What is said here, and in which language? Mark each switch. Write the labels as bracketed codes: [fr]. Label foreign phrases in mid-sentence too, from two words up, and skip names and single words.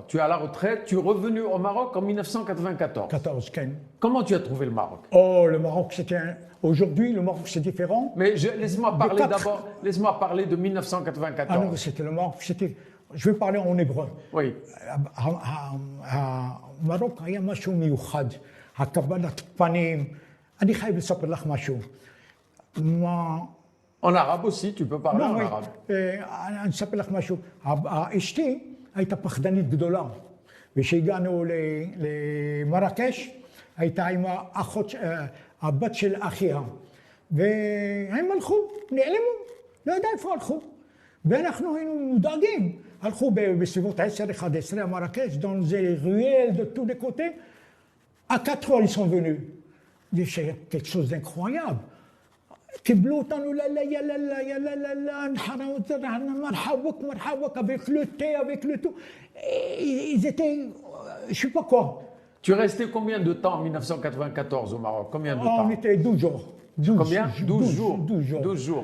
[fr] Tu es à la retraite, tu es revenu au Maroc en 1994. [he] 14, Ken. [fr] Comment tu as trouvé le Maroc? Oh, le Maroc, c'était Aujourd'hui, le Maroc, c'est différent. Mais laisse-moi parler d'abord, laisse-moi parler de 1994. Ah non, c'était le Maroc, je vais parler en hébreu. Oui. Maroc, il y a [he] משהו מיוחד. הקבלת פנים. אני חייב לספר לך משהו. [fr] En arabe aussi, tu peux parler en arabe. [he] אני אספר לך משהו. אשתי הייתה פחדנית גדולה. וכשהגענו למרקש, הייתה עם הבת של אחיה. והם הלכו, נעלמו, לא יודע איפה הלכו. ואנחנו היינו מודאגים. הלכו בסביבות 10-11 [fr] à Marrakech, dans les ruelles de tous les côtés. À 4 heures, ils sont venus. C'est quelque chose d'incroyable. [he] קיבלו אותנו [fr] avec le thé, avec le tout. Ils étaient, je sais pas quoi. Tu es resté combien de temps en 1994 au Maroc? Combien de temps? On était 12 jours. Combien? 12 jours. 12 jours. 12 jours.